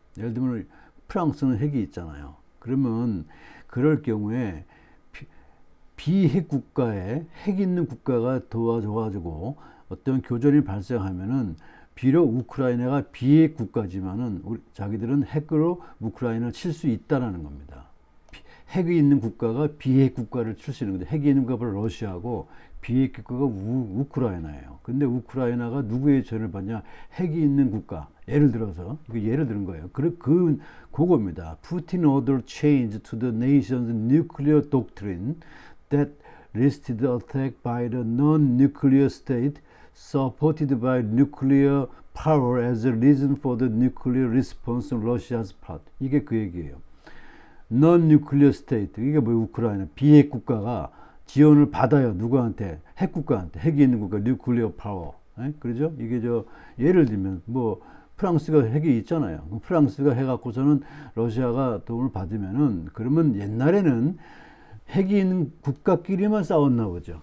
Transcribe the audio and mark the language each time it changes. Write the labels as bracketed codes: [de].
[ko] 예를 들면 프랑스는 핵이 있잖아요. 그러면 그럴 경우에 비핵 국가에 핵 있는 국가가 도와줘가지고 어떤 교전이 발생하면은 비록 우크라이나가 비핵 국가지만은 자기들은 핵으로 우크라이나를 칠 수 있다라는 겁니다. 핵이 있는 국가가 비핵 국가를 칠 수 있는 건데 핵이 있는 국가가 러시아고 비핵 국가가 우크라이나예요. 근데 우크라이나가 누구의 지원을 받냐? 핵이 있는 국가. 예를 들어서 이거 예를 들은 거예요. 그겁니다. [en] Putin ordered change to the nation's nuclear doctrine that listed attack by the non-nuclear state supported by nuclear power as a reason for the nuclear response on Russia's part. [ko] 이게 그 얘기예요. non-nuclear state. 이게 뭐 우크라이나 비핵 국가가 지원을 받아요. 누구한테? 핵 국가한테. 핵이 있는 국가, nuclear power. 그러죠? 이게 예를 들면 뭐 프랑스가 핵이 있잖아요. 프랑스가 해갖고서는 러시아가 도움을 받으면은 그러면 옛날에는 핵이 있는 국가끼리만 싸웠나 보죠.